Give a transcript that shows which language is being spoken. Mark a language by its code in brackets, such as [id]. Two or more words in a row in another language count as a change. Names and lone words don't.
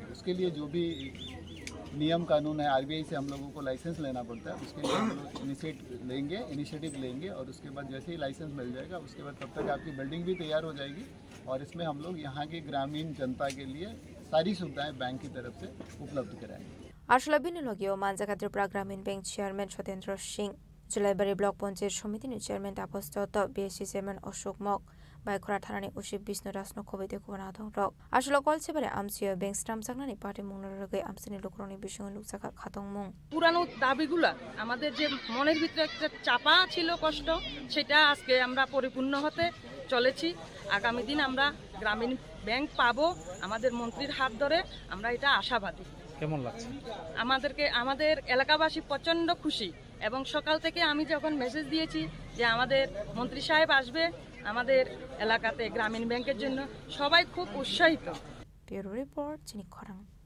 [hi] उसके लिए जो भी नियम कानून है RBI से हम लोगों को लाइसेंस लेना पड़ता है, उसके लिए हम लोग इनिशिएटिव लेंगे और उसके बाद जैसे ही लाइसेंस मिल जाएगा उसके बाद तब तक आपकी बिल्डिंग भी तैयार हो जाएगी और इसमें हम लोग यहाँ की ग्रामीण जनता के लिए सारी सुविधाएं बैंक की तरफ से उपलब्ध कराएंगे। [trp] आशला बिनुलगियो मानजाका त्रिपुरा ग्रामीण बैंक चेयरमैन सत्येंद्र सिंह, जुलाईबाड़ी ब्लक पंचायत समितिनि चेयरमैन तापस दत्त, BSC चेयरमैन अशोक मक, बायखरा थानानि उसिब विष्णु राजनो खबैदे कुबना दंरक आशला कलसेबारे आमसिया बैंक स्टाम सागनानि पार्टी मुंगरगे आमसिनि लोकरनि बिषय लुकसाखा खातंमुं [bn] পুরানো দাবিগুলা আমাদের যে মনের ভিতরে একটা চাপা ছিল কষ্ট সেটা আজকে আমরা পরিপূর্ণ হতে চলেছি। আগামী দিন আমরা গ্রামীণ ব্যাংক পাবো আমাদের মন্ত্রীর হাত ধরে, আমরা এটা আশাবাদী। কেমন লাগছে আমাদের এলাকাবাসী প্রচন্ড খুশি এবং সকাল থেকে আমি যখন মেসেজ দিয়েছি যে আমাদের মন্ত্রী সাহেব আসবে আমাদের এলাকাতে গ্রামীণ ব্যাংকের জন্য সবাই খুব উৎসাহিত। [en] bureau report চিনিক খরাং।